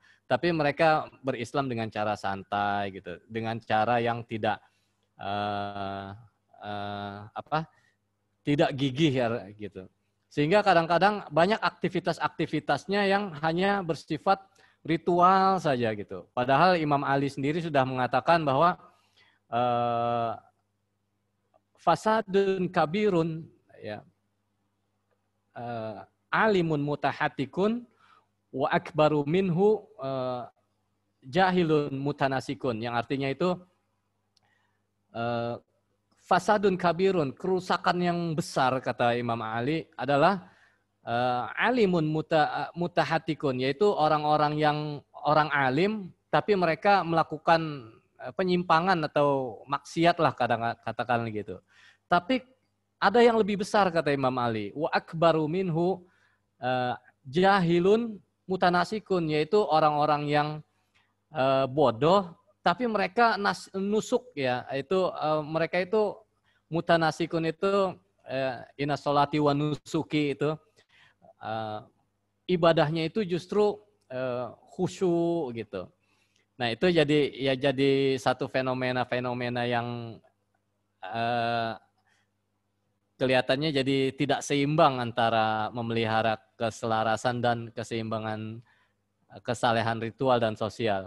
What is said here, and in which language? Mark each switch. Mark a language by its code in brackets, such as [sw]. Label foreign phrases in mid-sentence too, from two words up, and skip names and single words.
[id] Tapi mereka berislam dengan cara santai gitu, dengan cara yang tidak tidak gigih ya gitu. Sehingga kadang-kadang banyak aktivitas-aktivitasnya yang hanya bersifat ritual saja gitu. Padahal Imam Ali sendiri sudah mengatakan bahwa [ar] فساد كبير يا عالم متهتك وأكبر منه جاهل متنسك, [id] yang artinya itu [ar] فساد كبير, [id] kerusakan yang besar kata Imam Ali adalah [ar] عالم متهتك, [id] yaitu orang-orang yang orang alim tapi mereka melakukan penyimpangan atau maksiat lah katakan gitu. Tapi ada yang lebih besar kata Imam Ali, [ar] وأكبر منه جاهل متنسك, [id] yaitu orang-orang yang bodoh tapi mereka nusuk ya, itu mereka itu mutanasikun itu [ar] إن صلاتي ونسكي [id] itu ibadahnya itu justru khusyuk gitu. Nah, itu jadi satu fenomena yang kelihatannya jadi tidak seimbang antara memelihara keselarasan dan keseimbangan kesalehan ritual dan sosial.